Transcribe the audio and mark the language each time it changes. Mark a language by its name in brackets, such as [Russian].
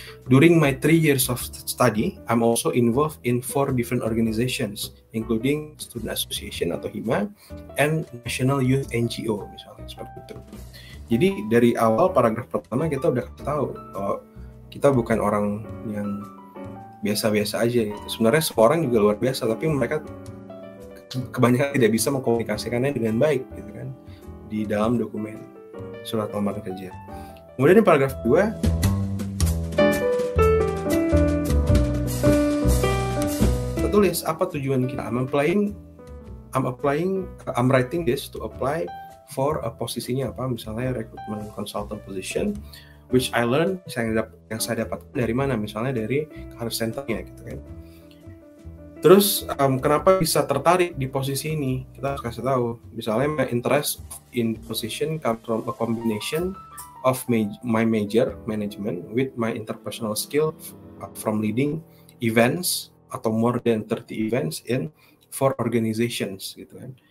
[English] During my 3 years of study, I'm also involved in 4 different organizations, including Student Association [Indonesian] atau [English] HIMA, and National Youth NGO, [Indonesian] misalnya seperti itu. Jadi dari awal paragraf pertama kita udah tahu kalau kita bukan orang yang biasa-biasa aja gitu. Sebenarnya semua orang juga luar biasa, tapi mereka kebanyakan tidak bisa mengkomunikasikannya dengan baik gitu kan di dalam dokumen surat lamaran kerja. Kemudian di paragraf 2 kita tulis apa tujuan kita. [English] I'm writing this to apply for [Indonesian] posisinya apa, misalnya [English] recruitment consultant position, which I learned [Indonesian] yang saya dapatkan dari mana, misalnya dari [English] career center-nya [Indonesian] gitu kan. Terus kenapa bisa tertarik di posisi ini, kita harus kasih tahu. Misalnya [English] my interest in position comes from a combination of my major management with my interpersonal skill from leading events [Indonesian] atau [English] more than 30 events in 4 organizations [Indonesian] gitu kan.